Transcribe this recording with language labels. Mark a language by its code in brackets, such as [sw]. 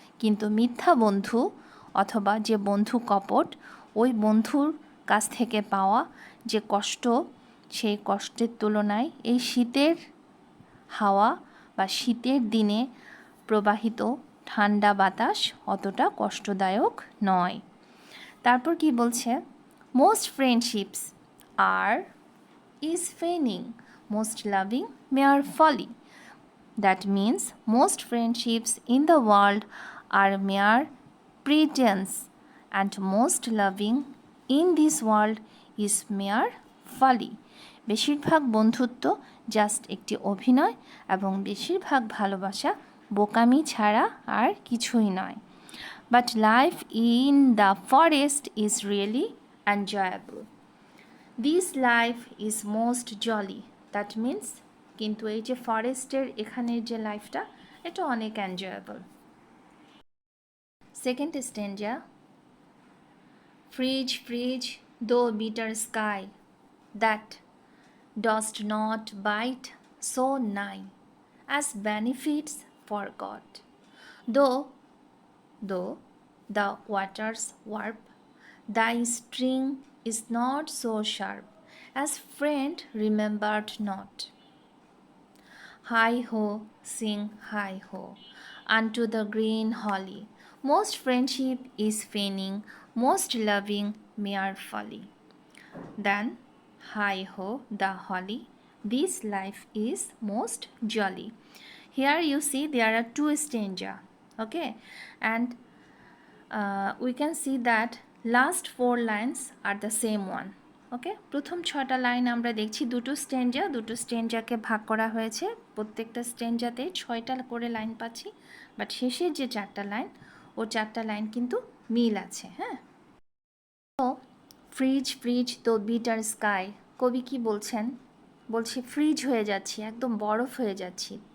[bn] কিন্তু মিথ্যা বন্ধু অথবা যে বন্ধু কপট, ওই বন্ধুর কাছ থেকে পাওয়া যে কষ্ট, সেই কষ্টের তুলনায় এই শীতের হাওয়া বা শীতের দিনে প্রবাহিত ঠান্ডা বাতাস অতটা কষ্টদায়ক নয়। তারপর কি বলছে, [en] Most friendships আর is feigning, most loving mere folly. That means most friendships in the world are mere pretense and most loving in this world is mere folly. [bn] বেশিরভাগ বন্ধুত্ব জাস্ট একটি অভিনয় এবং বেশিরভাগ ভালোবাসা বোকামি ছাড়া আর কিছুই নয়। [en] But life in the forest is really enjoyable. This life is most jolly. That means [bn] কিন্তু এই যে ফরেস্টের এখানের যে লাইফটা, এটা অনেক এনজয়েবল। [en] Second stanza, freeze freeze thou bitter sky that dost not bite so nigh as benefits for God. Though the waters warp, thy string is not so sharp as friend remembered not. Hi ho, sing hi ho unto the green holly. Most friendship is feigning, most loving mere folly. Then hi ho the holly, this life is most jolly. Here you see there are two stanza, okay, and we can see that last 4 lines are the same one. [bn] ওকে, প্রথম 6টা line আমরা দেখছি দুটো স্ট্যান্জাকে ভাগ করা হয়েছে, প্রত্যেকটা স্ট্যান্জাতে 6টা করে লাইন পাচ্ছি, বাট শেষের যে 4টা লাইন, ও 4টা লাইন কিন্তু মিল আছে। হ্যাঁ, তো ফ্রিজ ফ্রিজ তো বিটার স্কাই, কবি কি বলছেন, বলছে ফ্রিজ হয়ে যাচ্ছি, একদম বরফ হয়ে যাচ্ছি।